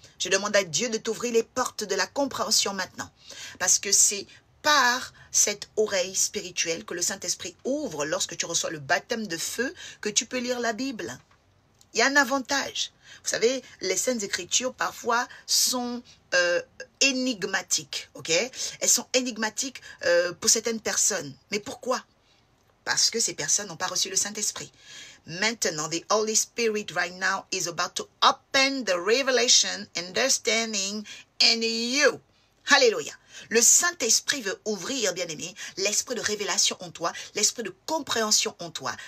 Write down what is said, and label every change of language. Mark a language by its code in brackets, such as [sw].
[fr] Je demande à Dieu de t'ouvrir les portes de la compréhension maintenant. Parce que c'est par cette oreille spirituelle que le Saint-Esprit ouvre lorsque tu reçois le baptême de feu que tu peux lire la Bible. Il y a un avantage. Vous savez, les Saintes Écritures parfois sont énigmatiques. Ok? Elles sont énigmatiques pour certaines personnes. Mais pourquoi? Parce que ces personnes n'ont pas reçu le Saint-Esprit. Maintenant, [en] the Holy Spirit right now is about to open the revelation, understanding in you. Alléluia. [fr] Le Saint-Esprit veut ouvrir, bien-aimé, l'esprit de révélation en toi, l'esprit de compréhension en toi.